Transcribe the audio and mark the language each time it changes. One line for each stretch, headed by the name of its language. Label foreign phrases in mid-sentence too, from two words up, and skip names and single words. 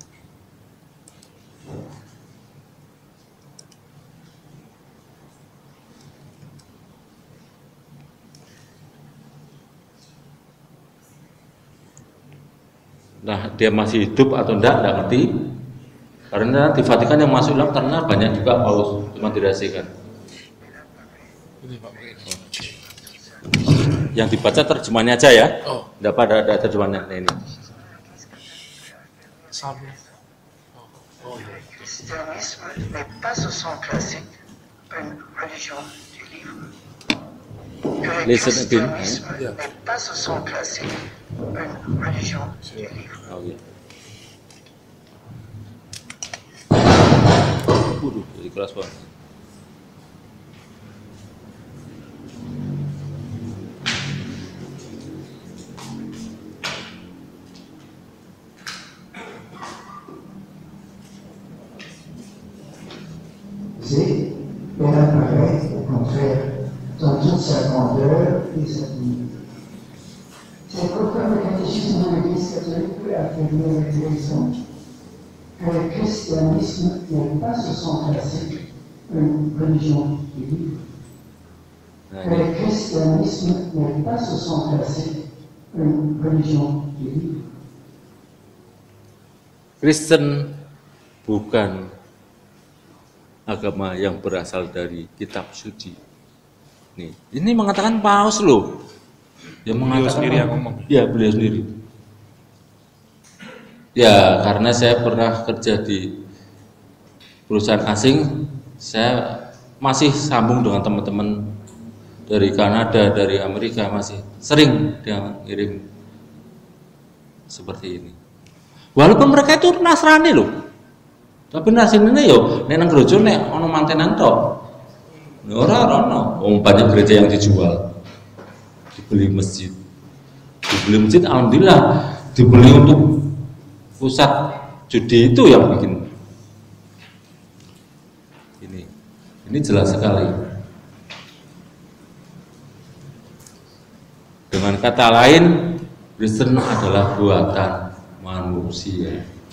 Indonesian: Nah, dia masih hidup atau enggak ngerti. Karena di Vatikan yang masuk Islam karena banyak juga Paus, cuma dirahasiakan. Yang dibaca terjemahannya aja ya. Oh. Enggak pada ada terjemahannya. Nah, ini. Sama. Oh,
French: Le christianisme n'est pas au sens classique une religion du livre. Que le
English: Listen again.
French: christianisme n'est pas au sens classique une religion du livre.
Indonesian: Oh, iya. Waduh, jadi keras banget.
French: C'est elle apparaît au contraire dans toute sa grandeur et sa dignité. C'est pourquoi le catéchisme de l'Église catholique peut affirmer avec raison que le christianisme n'est pas au sens classique une religion du livre.
Indonesian: Nah,
French: Que
Indonesian: ini.
French: le christianisme n'est pas au sens classique une religion du livre.
Indonesian: Kristen bukan agama yang berasal dari kitab suci. Nih, ini mengatakan Paus loh. Dia mengatakan sendiri yang ngomong. Ya, beliau sendiri. Ya, karena saya pernah kerja di perusahaan asing, saya masih sambung dengan teman-teman dari Kanada, dari Amerika, masih sering dia ngirim seperti ini. Walaupun mereka itu Nasrani loh, tapi Nasrani ini
Javanese: yo nek nang gereja nek ana mantenan tok. Ora ono,
Indonesian: banyak gereja yang dijual. Dibeli masjid. Dibeli masjid alhamdulillah, dibeli untuk pusat judi itu yang bikin. Ini jelas sekali. Dengan kata lain, Kristen adalah buatan manusia.